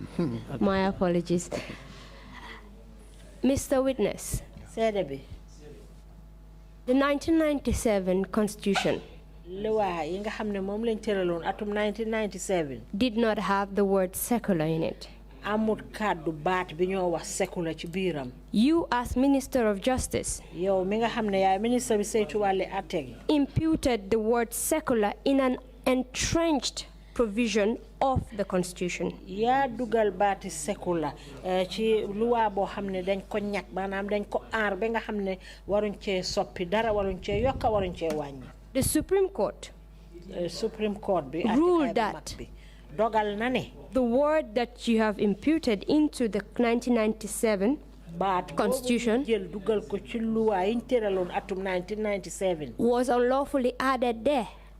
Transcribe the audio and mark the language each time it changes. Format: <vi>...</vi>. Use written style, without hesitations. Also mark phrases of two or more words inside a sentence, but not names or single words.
<en>My apologies. Mr. Witness.</en> <wo>Sedebi.</wo> <en>The 1997 Constitution</en> <wo>loi 1997</wo> <en>did not have the word secular in it.</en> <wo>Amut kaddu baat bi ñoo wax secular ci biiram.</wo> <en>You as Minister of Justice</en> <wo>yow mi nga xam ne yaay ministre bi saytu wàlli àtte gi</wo> <en>imputed the word secular in an entrenched provision of the Constitution.</en> <wo>yaa dugal baati secular ci loi boo xam ne dañ ko ñàkk maanaam dañ ko aar ba nga xam ne waruñ cee soppi dara waruñ cee yokka waruñ cee wàññi.</wo> <en>The Supreme Court ruled that the word that you have imputed into the 1997 Constitution was unlawfully added there.</en>